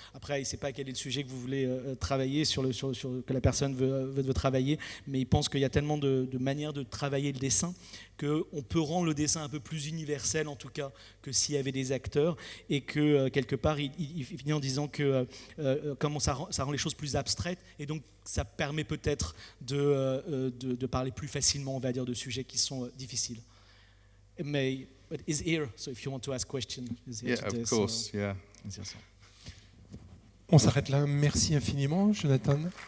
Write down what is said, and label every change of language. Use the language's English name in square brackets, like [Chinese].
[French] Après, il ne sait pas quel est le sujet que vous voulez travailler, que la personne veut travailler, mais il pense qu'il y a tellement de manières de travailler le dessin qu'on peut rendre le dessin un peu plus universel, en tout cas, que s'il y avait des acteurs, et que, quelque part, il finit en disant que comment ça rend les choses plus abstraites, et donc ça permet peut-être de parler plus facilement, on va dire, de sujets qui sont difficiles. [English] Mais but is here, so if you want to ask question, is here today. Of course, yeah. [French] On s'arrête là. Merci infiniment, Jonathan.